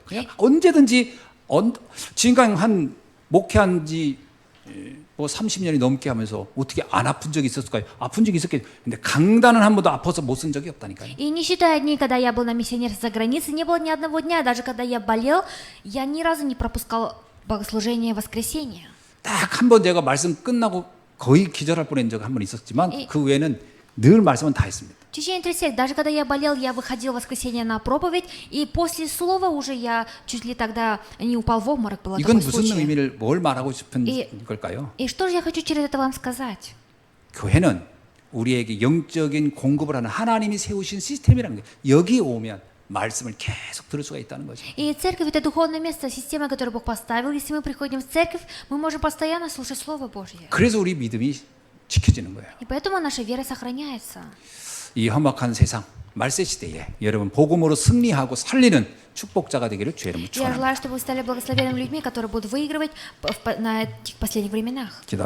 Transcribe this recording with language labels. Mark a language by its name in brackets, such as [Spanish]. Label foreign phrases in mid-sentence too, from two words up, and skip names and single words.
[Korean] 그냥 언제든지 지금까지 한 목회한 지 뭐 30년이 넘게 하면서 어떻게 안 아픈 적이 있었을까요? 아픈 적이 있었겠죠. 근데 강단은 한 번도 아파서 못 쓴 적이 없다니까요. [Russian] И не считая дней, когда я был на миссионерстве за границей, не было ни одного дня, даже когда я болел, я ни разу не пропускал богослужение воскресенья. [Korean] 딱 한 번 제가 말씀 끝나고 거의 기절할 뻔한 적 한 번 있었지만 그 외에는 늘 말씀은 다 했습니다. [Russian] В течение 3 лет, даже когда я болел, я выходил в воскресенье на проповедь, и после слова уже я чуть ли тогда не упал в обморок, было [Korean] 이건 [Russian] такой [Korean] 무슨 [Russian] случай. [Korean] 의미를 뭘 말하고 싶은 이- 걸까요? [Russian] И что же я хочу через это вам сказать? [Korean] 교회는 우리에게 영적인 공급을 하는 하나님이 세우신 시스템이라는 거예요. 여기 오면 말씀을 계속 들을 수가 있다는 거죠. [Russian] И церковь – это духовное место, система, которую Бог поставил. Если мы приходим в церковь, мы можем постоянно слушать Слово Божье. [Korean] 그래서 우리 믿음이 지켜지는 거예요. [Russian] И поэтому наша вера сохраняется. [Korean] 이 험악한 세상 말세 시대에 여러분 복음으로 승리하고 살리는 축복자가 되기를 주의 이름으로 [Russian] Я [Korean] 축원합니다. [Russian] желаю, чтобы вы стали благословенными людьми, которые будут выигрывать на этих последних временах. [Korean] 기도.